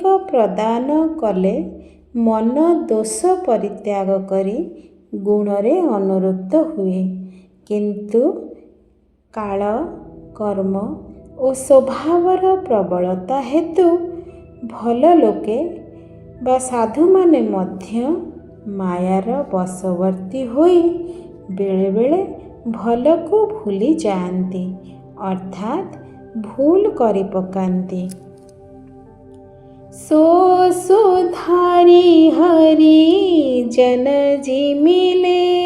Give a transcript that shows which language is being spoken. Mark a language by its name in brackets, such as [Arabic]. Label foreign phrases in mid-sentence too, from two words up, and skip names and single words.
[Odia] ପ୍ରଦାନ କଲେ ମନ ଦୋଷ ପରିତ୍ୟାଗ କରୀ ଗୁଣରେ ଅନୁରୁକ୍ତ ହୁଏ କିନ୍ତୁ କାଳ କର୍ମ ଔର ସ୍ୱଭାବର ପ୍ରବଳତା ହେତୁ ଭଲ ଲୋକେ ବା ସାଧୁ ମାନେ ମଧ୍ୟ ମାୟାର ବଶବର୍ତ୍ତୀ ହୋଇ ବେଳେବେଳେ ଭଲକୁ ଭୁଲି ଯାଆନ୍ତି, ଅର୍ଥାତ୍ ଭୁଲ କରି ପକାନ୍ତି। [Awadhi] सो सुधारि हरि जन जिमिले